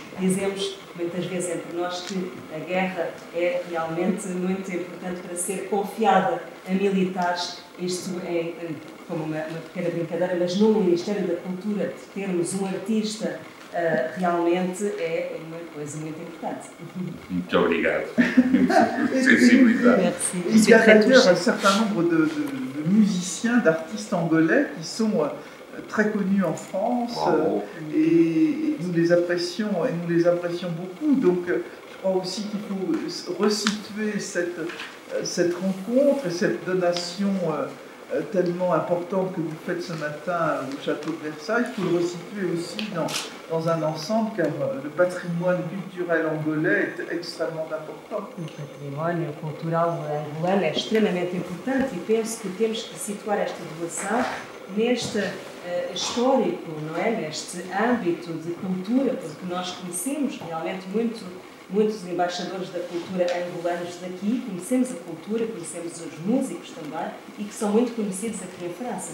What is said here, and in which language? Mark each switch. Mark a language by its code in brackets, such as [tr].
[pt] Dizemos muitas vezes entre nós que a guerra é realmente muito importante para ser confiada a militares. Isto é como uma pequena brincadeira, mas no Ministério da Cultura, de termos um artista realmente é uma coisa muito importante. Muito obrigado. Sensibilidade. [fr] Il y a d'ailleurs un certain nombre de musiciens, d'artistes angolais qui sont très connus en France et nous les apprécions beaucoup. Donc je crois aussi qu'il faut resituer cette rencontre et cette donation tellement importante que vous faites ce matin au château de Versailles. Il faut le resituer aussi dans un ensemble, car le patrimoine culturel angolais est extrêmement important. [pt] O património cultural angolano é extremamente importante e penso que temos que situar esta doação neste histórico, não é? Neste âmbito de cultura, porque nós conhecemos realmente muitos embaixadores da cultura angolanos daqui, conhecemos a cultura, conhecemos os músicos também e que são muito conhecidos aqui em França.